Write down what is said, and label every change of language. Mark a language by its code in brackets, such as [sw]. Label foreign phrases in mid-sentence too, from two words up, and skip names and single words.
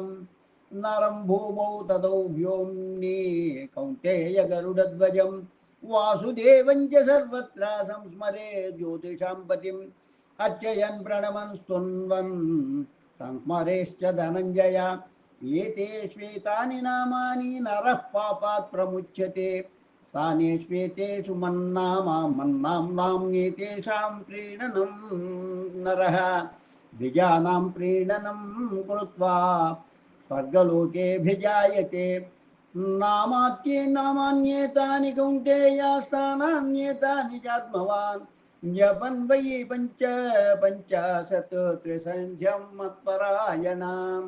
[sa] नरं भूमौ तदौ व्योम्नि कौन्तेय गरुडध्वजं. वासुदेवं च सर्वत्र संस्मरे ज्योतिषां पतिं. अर्चयन् प्रणमन् स्तुन्वन् संस्मरेश्च धनञ्जय. एते श्वेतानि नामानि नरः पापात् प्रमुच्यते. स्थानेष्वेतेषु मन्नाम्नाम्येतेषां प्रीणनं नरः द्विजानां प्रीणनं कृत्वा स्वर्गलोकेऽभिजायते। नामान्येतानि कौन्तेयास्थानान्येतानि चात्मवान् जपन् वै पञ्चाशत् त्रिसन्ध्यं मत्परायणाम्।